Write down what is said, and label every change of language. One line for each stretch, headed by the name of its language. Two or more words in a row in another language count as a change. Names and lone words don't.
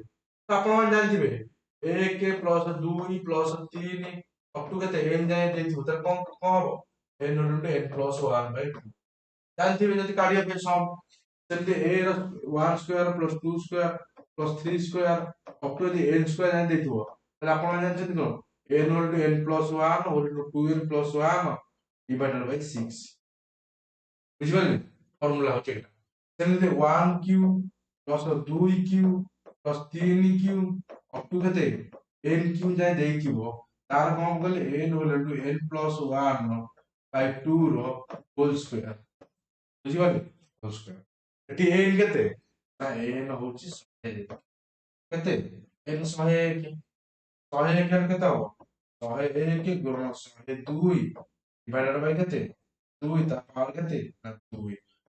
Odia: ତ ଆପଣ ମାନେ ଜାଣିଥିବେ
English: 1 plus 2 plus 3 up to
Odia: କେତେ n ଯାଏ ଦେଇଥିବ, ତାର କଣ ହବ,
English: n into n plus 1/2।
Odia: ଜାଣିଥିବେ ଯଦି କାଢିବା ପାଇଁ ସମ୍, ସେମିତି a ର
English: 1 square plus 2 square plus 3 square up to
Odia: ଯଦି n ସ୍କୋୟାର ଯାଏ ଦେଇଥିବ, ତାହେଲେ ଆପଣ ମାନେ ଜାଣିଛନ୍ତି କଣ,
English: n into n plus 1 whole into 2n plus 1 divided by 6।
Odia: ବୁଝିପାରିଲେ? ଫର୍ମୁଲା ହଉଛି ଏଇଟା। ସେମିତି
English: 1 cube plus 2 cube plus 3 cube up to
Odia: କେତେ n କ୍ୟୁ ଯାଏ ଦେଇଥିବ, ତାର କଣ କଲେ
English: n whole into n plus 1 by 2
Odia: ର
English: whole square.
Odia: ବୁଝିପାରିଲେ?
English: whole square.
Odia: ଏଠି n କେତେ, ନା n ହଉଛି 100। କେତେ, n 101। 101 ହେଲେ କେତେ ହବ, 101 ଗୁଣନ 102
English: divided by
Odia: କେତେ, 2, ତା ପାୱାର କେତେ, ନା 2।